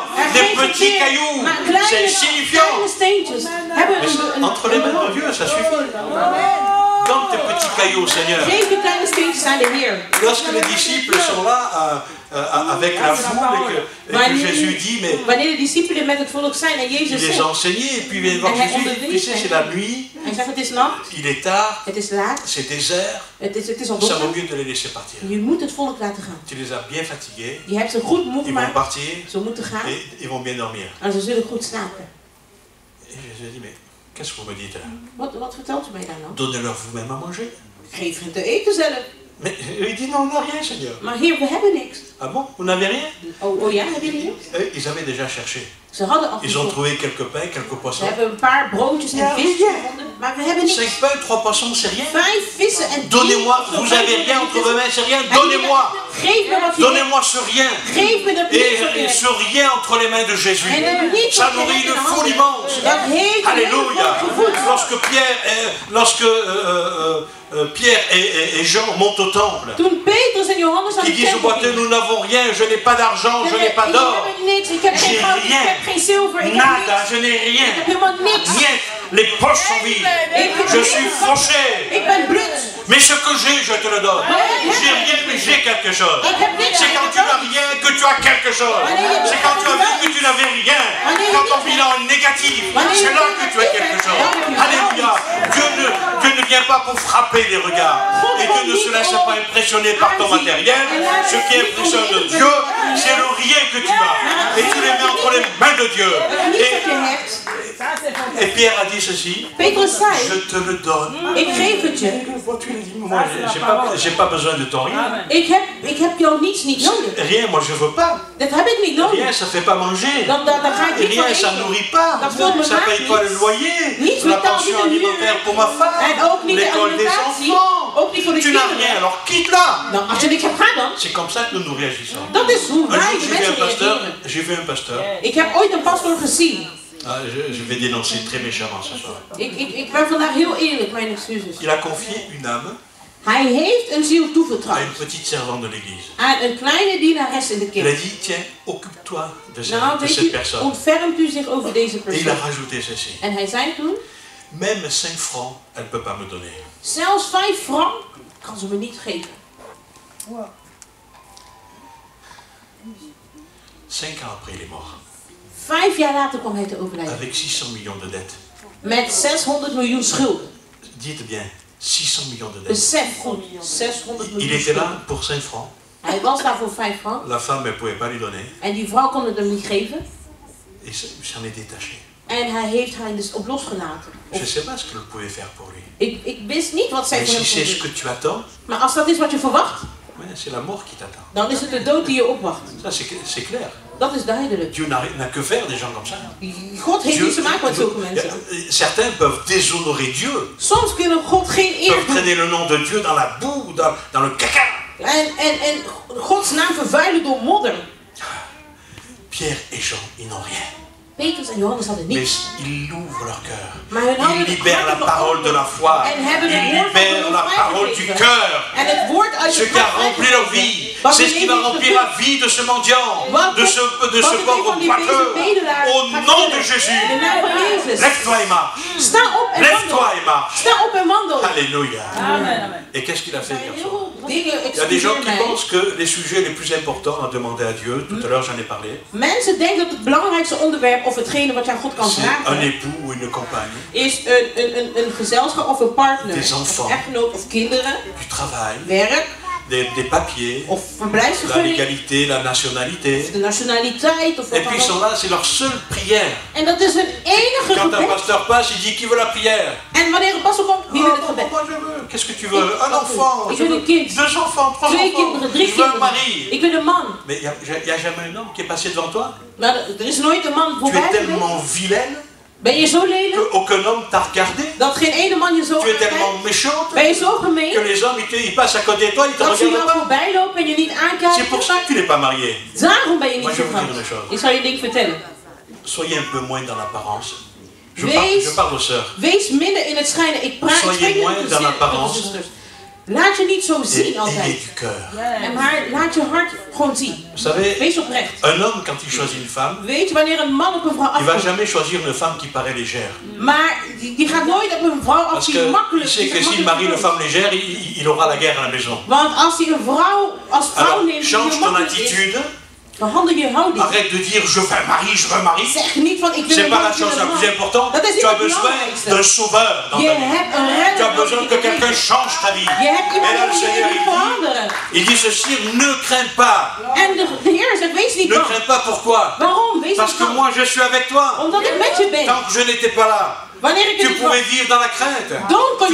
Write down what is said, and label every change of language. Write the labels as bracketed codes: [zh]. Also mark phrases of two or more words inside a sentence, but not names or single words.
[fr] Des petits cailloux. C'est insignifiant. Mais entre les mains de Dieu, ça suffit. Donne tes petits cailloux, Seigneur. [nl] Geef de kleine steentjes aan de Heer. [fr] Lorsque les disciples sont là avec la foule et que Jésus dit, mais [nl] Wanneer de discipelen met het volk zijn en Jezus [fr] il les [nl] zegt, [fr] a enseignés et puis il vient voir Jésus. Tu sais, c'est la nuit, [nl] hij zegt het is nacht, [fr] il est tard, [nl] het is laat, [fr] c'est désert. [nl] het is al [fr] Ça [nl] donker. [fr] vaut mieux de les laisser partir. [nl] Je moet het volk laten gaan. [fr] Tu les as bien fatigués, [nl] Je hebt ze goed moe [fr] ils vont [nl] gemaakt, [fr] partir [nl] ze moeten gaan [fr] et ils vont bien dormir. [nl] en ze zullen goed slapen. [fr] Et Jésus a dit, mais qu'est-ce que vous me dites là? [nl] Wat vertelt u mij daar nou? [fr] Donnez-leur vous-même à manger. [nl] Geef hen te eten zelf. [fr] Mais il dit, non, on n'a rien, Seigneur. [nl] Maar Heer, we hebben niks. [fr] Ah bon? Vous n'avez rien? [nl] Oh ja, hebben jullie niks? [fr] Ils avaient déjà cherché. [nl] Ze hadden al [fr] Ils ont [nl] gezocht. [fr] trouvé quelques pains, quelques [nl] Ze [fr] poissons. [nl] hebben een paar broodjes en visjes gevonden, maar we hebben niks. [fr] 5 pains, 3 poissons, c'est rien. [nl] 5 vissen en 10 [fr] Donnez-moi, vous avez rien entre vos mains, c'est rien. Donnez-moi. [nl] Geef me wat je hebt. [fr] Donnez-moi ce rien. [nl] Geef me dat [fr] Et ce rien entre les mains de Jésus, [nl] niet [fr] ça nourrit une foule immense. [nl] Dat heeft [fr] Alléluia. Lorsque Pierre et Jean montent au temple, [nl] Toen Petrus en Johannes aan [fr] ils [nl] de [fr] disent au [nl] tempel [fr] boiteux, [nl] gingen. [fr] nous n'avons rien, je n'ai pas d'argent, je n'ai pas [nl] Ik [fr] d'or, [nl] heb niks, ik heb geen [fr] j'ai [nl] goud, ik [fr] rien. [nl] heb geen zilver, ik heb [fr] nada, [nl] niks. [fr] je n'ai [nl] Ik [fr] rien. [nl] heb helemaal niks. Niet, [fr] les poches sont vides. Je suis fauché. [nl] Ik ben blut. [fr] Mais ce que j'ai, je te le donne. J'ai rien, mais j'ai quelque chose. C'est quand tu n'as rien que tu as quelque chose. C'est quand tu as vu que tu n'avais rien. Quand ton bilan est négatif, c'est là que tu as quelque chose. Alléluia. Dieu ne vient pas pour frapper les regards. Et Dieu ne se laisse pas impressionner par ton matériel. Ce qui impressionne Dieu, c'est le rien que tu as. Et tu les mets entre les mains de Dieu. Et Pierre a dit ceci. [nl] Petrus zei, [fr] je te le donne. [nl] Ik geef het je. [fr] Moi, j'ai pas besoin de ton rien. [nl] Ik heb jouw niets niet nodig. [fr] Rien, moi je veux pas. [nl] Dat heb ik niet nodig. [fr] Rien, ça fait pas manger. [nl] Dan ga ik niet van [fr] Rien, ça [nl] eten. [fr] nourrit pas. [nl] Dat vult me [fr] Ça paye pas le loyer. [nl] Niets [fr] La [nl] betaalt niet [fr] pension [nl] de huur. [fr] alimentaire pour ma femme. [nl] En ook niet de [fr] L'école des [nl] alimentatie. [fr] enfants. [nl] Ook niet voor de [fr] Tu n'as [nl] kinderen. [fr] rien, alors quitte-la. [nl] Nou, als je niks hebt, ga dan. [fr] C'est comme ça que nous nous réagissons. [nl] Dat is hoe [fr] Un [nl] wij [fr] jour, [nl] de mensen reageren. [fr] j'ai vu un pasteur. [nl] Ik heb ooit een pastoor gezien. [fr] Ah, je vais dénoncer très méchamment ce soir. [nl] Ik ben vandaag heel eerlijk, mijn excuses. [fr] Il a confié une âme [nl] Hij heeft een ziel toevertrouwd. [fr] À une petite servante de l'église. [nl] Aan een kleine dienares in de [fr] Il a [nl] kerk. [fr] dit, tiens, occupe-toi de [nl] Nou, [fr] cette [nl] weet [fr] personne. [nl] u, ontfermt u zich over deze [fr] Et il a [nl] persoon. [fr] rajouté ceci. [nl] En hij zei toen, [fr] Même 5 francs, elle ne peut pas me donner. [nl] zelfs 5 francs kan ze me niet geven. [fr] 5 ans après, il est mort. [nl] 5 jaar later kwam hij te overlijden. [fr] Avec 600 millions de dettes. [nl] Met 600 miljoen schulden. [fr] Dites bien, 600 millions de dettes. [nl] Besef goed, 600 [fr] Il [nl] miljoen [fr] était [nl] schulden. [fr] là pour 5 francs. [nl] Hij was daar voor 5 francs. [fr] La femme, elle ne pouvait pas lui donner. [nl] En die vrouw kon het hem niet geven. [fr] Et s'en est détaché. [nl] En hij heeft haar dus op losgelaten. [fr] Je ne sais pas ce qu'elle pouvait faire pour lui. [nl] Ik wist niet wat zij [fr] Mais [nl] voor [fr] si [nl] hem [fr] c'est [nl] kon [fr] ce [nl] doen. [fr] que tu attends, [nl] Maar als dat is wat je verwacht, [fr] c'est la mort qui t'attend. [nl] dan is het de dood die je opwacht. [fr] Ça, c'est clair. [nl] Dat is duidelijk. [fr] Dieu n'a que faire des gens comme ça. [nl] God heeft niets te maken met zulke mensen. [fr] Certains peuvent déshonorer Dieu. [nl] Soms kunnen God geen eer [fr] Peuvent [nl] doen. [fr] traîner le nom de Dieu dans la boue, dans le caca. [nl] En Gods naam vervuilen door modder. [fr] Pierre et Jean, ils n'ont rien. [nl] Petrus en Johannes hadden [fr] Mais [nl] niets. [fr] ils ouvrent leur cœur. [nl] Maar hun hadden [fr] Ils libèrent la parole de la foi. [nl] En hebben het [fr] Ils [nl] woord van [fr] libèrent la [nl] geloof [fr] parole du [nl] vrijgegeven. [fr] cœur. [nl] En het woord uit [fr] Ce [nl] het [fr] qui a [nl] hart [fr] rempli leur vie, [nl] Wat [fr] c'est [nl] de [fr] ce qui va [nl] leven [fr] remplir la vie de ce mendiant, de ce [nl] wat [fr] pauvre [nl] van die deze [fr] boiteux. [nl] bedelaar [fr] Au [nl] gaat [fr] nom [nl] vullen. [fr] de Jésus, [nl] In de naam van Jezus. [fr] lève-toi et marche. [nl] Sta op en [fr] Lève-toi [nl] wandel. [fr] et marche. [nl] Sta op en wandel. [fr] Alléluia. Amen, amen. Et qu'est-ce qu'il a fait hier soir? [nl] Dingen, [fr] Il y a des gens [nl] excuseer [fr] qui [nl] mij. [fr] pensent que les sujets les plus importants à demander à Dieu, tout à l'heure j'en ai parlé, [nl] Mensen denken dat het belangrijkste onderwerp of hetgene wat je aan God kan [fr] c'est un [nl] vragen [fr] époux ou une compagne, [nl] is een gezelschap of een partner, [fr] Des enfants. [nl] of echtgenoot of kinderen, [fr] du travail, [nl] werk [fr] des papiers, [nl] of [fr] la [nl] verblijfsvergunning, [fr] légalité, la nationalité. [nl] de nationaliteit of [fr] Et [nl] wat [fr] puis [nl] dan [fr] ils sont [nl] ook. [fr] là, c'est leur seule prière. [nl] En dat is hun enige [fr] Quand un [nl] gebed. [fr] pasteur passe, il dit qui veut la prière? [nl] En wanneer een pastor komt, wie wil het gebed? [fr] Moi je veux. Qu'est-ce que tu veux? Un enfant. [nl] Ik [fr] Je [nl] wil [fr] veux [nl] een kind. [fr] 2 enfants, 3 [nl] Twee [fr] enfants. [nl] kinderen, 3 [fr] Je veux un [nl] kinderen. [fr] mari. [nl] Ik wil een man. [fr] Mais il n'y a jamais un homme qui est passé devant toi. [nl] Maar er is nooit een man [fr] Tu [nl] voorbij [fr] es [nl] geweest. [fr] tellement vilaine [nl] Ben je zo lelijk [fr] qu'aucun homme t'a regardé. [nl] dat geen ene man je zo [fr] Tu es [nl] aankijkt? [fr] tellement méchante [nl] Ben je zo [fr] que [nl] gemeen [fr] les hommes ils passent à côté de toi, ils te [nl] dat ze jou [fr] regardent pas. [nl] voorbij lopen en je niet [fr] C'est pour [nl] aankijken? [fr] ça que tu n'es pas marié. [nl] Daarom ben je [fr] Moi, [nl] niet [fr] je vais vous dire [nl] getrouwd. [fr] une chose. [nl] Ik zal je een ding vertellen. [fr] Soyez un peu moins dans l'apparence. [nl] Wees- [fr] Je parle aux sœurs. [nl] Wees minder in het schijnen. Ik [fr] Soyez [nl] spreek nu [fr] moins [nl] met de [fr] dans l'apparence. [nl] zusters. Laat je niet zo [fr] Et [nl] zien [fr] ayez [nl] altijd. [fr] du cœur. [nl] En maar laat je hart gewoon zien. [fr] Vous savez, [nl] Wees oprecht. [fr] un homme quand il choisit une femme, [nl] Weet je wanneer een man op een vrouw [fr] il va [nl] afkomt? [fr] jamais choisir une femme qui paraît légère. [nl] Maar die gaat nooit op een vrouw af [fr] Parce [nl] die [fr] que il [nl] makkelijk [fr] sait [nl] die [fr] que [nl] zich [fr] s'il [nl] makkelijk [fr] marie une [nl] verkoopt. [fr] femme légère, il aura la guerre à la maison. [nl] Want als hij een vrouw als vrouw [fr] Alors, [nl] neemt die [fr] change [nl] heel [fr] ton [nl] makkelijk is, [fr] attitude. [nl] verhandel je houding. [fr] Arrête de dire je veux un mari, je veux un mari. [nl] Zeg niet van ik wil [fr] C'est [nl] een [fr] pas [nl] man, [fr] la [nl] ik wil [fr] chose [nl] een [fr] la [nl] man. [fr] plus importante. [nl] Dat is niet [fr] Tu as [nl] het [fr] besoin [nl] belangrijkste. [fr] d'un sauveur dans [nl] Je [fr] ta vie. [nl] hebt een [fr] Tu [nl] redder [fr] as besoin [nl] nodig [fr] que [nl] in je [fr] quelqu'un [nl] leven. [fr] change ta vie. [nl] Je hebt [fr] Et [nl] iemand [fr] là, le [nl] nodig die je [fr] Seigneur, [nl] leven veranderen. [fr] il dit ceci, ne crains pas. [nl] En de Heer zegt, wees niet [fr] Ne [nl] bang. [fr] crains pas, pourquoi? [nl] Waarom? Wees [fr] Parce [nl] niet [fr] que [nl] bang. [fr] moi, je suis avec toi. [nl] Omdat ik met je ben. [fr] Tant que je n'étais pas là, [nl] Wanneer ik [fr] tu [nl] het niet was. [fr] pouvais vivre dans la crainte. [nl] Dan kon